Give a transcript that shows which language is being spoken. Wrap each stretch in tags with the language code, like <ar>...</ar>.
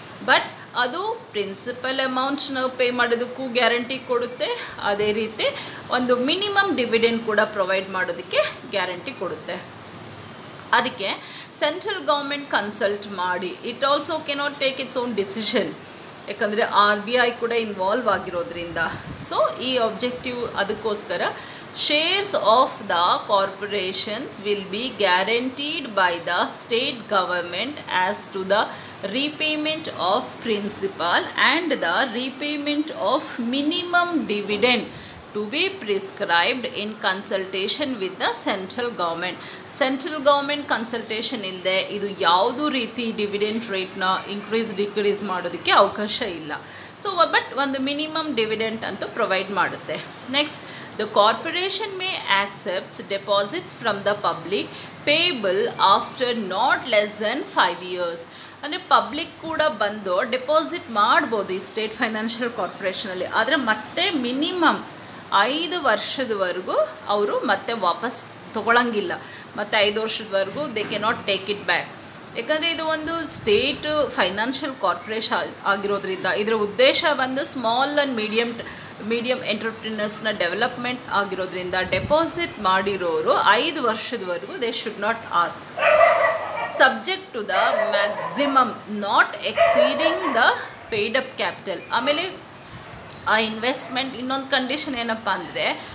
<kn>But ಅದು principal ಅಮೌಂಟ್ನ pay ಮಾಡೋದಕ್ಕೂ ಗ್ಯಾರಂಟಿ ಕೊಡುತ್ತೆ, ಅದೇ ರೀತಿ ಒಂದು ಮಿನಿಮಮ್ ಡಿವಿಡೆಂಡ್ ಕೂಡ ಪ್ರೊವೈಡ್ ಮಾಡೋದಕ್ಕೆ ಗ್ಯಾರಂಟಿ ಕೊಡುತ್ತೆ. ಅದಕ್ಕೆ ಸೆಂಟ್ರಲ್ ಗೌರ್ಮೆಂಟ್ ಕನ್ಸಲ್ಟ್ ಮಾಡಿ,</kn> <en>it also cannot take its own decision,</en> <kn>ಯಾಕಂದರೆ RBI ಕೂಡ ಇನ್ವಾಲ್ವ್ ಆಗಿರೋದ್ರಿಂದ. ಸೊ ಈ ಆಬ್ಜೆಕ್ಟಿವ್ ಅದಕ್ಕೋಸ್ಕರ</kn> <en>shares of the corporations will be guaranteed by the state government as to the repayment of principal and the repayment of minimum dividend to be prescribed in consultation with the central government.</en> <kn>Central government consultation ಇಲ್ಲದೆ ಇದು ಯಾವುದೂ ರೀತಿ dividend ರೇಟ್ನ decrease ಮಾಡೋದಕ್ಕೆ ಅವಕಾಶ ಇಲ್ಲ. So but ಒಂದು minimum dividend ಅಂತೂ provide ಮಾಡುತ್ತೆ.</kn> <en>Next, the corporation may accept deposits from the public payable after not less than 5 years.</en> <kn>ಅಂದರೆ ಪಬ್ಲಿಕ್ ಕೂಡ ಬಂದು ಡೆಪಾಸಿಟ್ ಮಾಡ್ಬೋದು ಈ ಸ್ಟೇಟ್ ಫೈನಾನ್ಷಿಯಲ್ ಕಾರ್ಪೊರೇಷನಲ್ಲಿ, ಆದರೆ ಮತ್ತೆ ಮಿನಿಮಮ್ 5 ವರ್ಷದವರೆಗೂ ಅವರು ಮತ್ತೆ ವಾಪಸ್ ತೊಗೊಳಂಗಿಲ್ಲ. ಮತ್ತು 5 ವರ್ಷದವರೆಗೂ</kn> <en>They cannot take it back.</en> <kn>ಯಾಕಂದರೆ ಇದು ಒಂದು ಸ್ಟೇಟ್ ಫೈನಾನ್ಷಿಯಲ್ ಕಾರ್ಪೊರೇಷನ್ ಆಗಿರೋದ್ರಿಂದ ಇದರ ಉದ್ದೇಶ ಬಂದು ಸ್ಮಾಲ್ ಆ್ಯಂಡ್ ಮೀಡಿಯಮ್ ಎಂಟರ್ಪ್ರಿನರ್ಸ್ನ ಡೆವಲಪ್ಮೆಂಟ್ ಆಗಿರೋದ್ರಿಂದ ಡೆಪಾಸಿಟ್ ಮಾಡಿರೋರು 5 ವರ್ಷದವರೆಗೂ</kn> <en>They should not ask, subject to the maximum not exceeding the paid up capital.</en> <kn>ಆಮೇಲೆ ಆ ಇನ್ವೆಸ್ಟ್ಮೆಂಟ್ ಇನ್ನೊಂದು ಕಂಡೀಷನ್ ಏನಪ್ಪ ಅಂದರೆ</kn>